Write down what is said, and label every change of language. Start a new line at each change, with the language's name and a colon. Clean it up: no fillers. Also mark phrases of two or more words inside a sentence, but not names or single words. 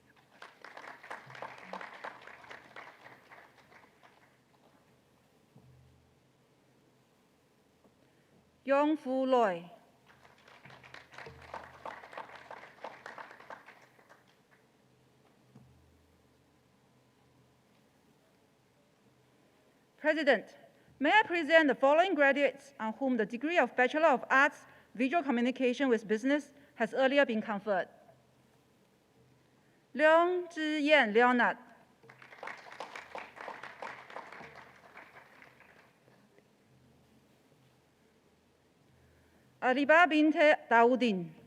English: Yong Fu Loi, President, may I present the following graduates on whom the degree of Bachelor of Arts, Visual Communication with Business has earlier been conferred. Leong Zhiyan Leonard, Aliba binte Dawoodin,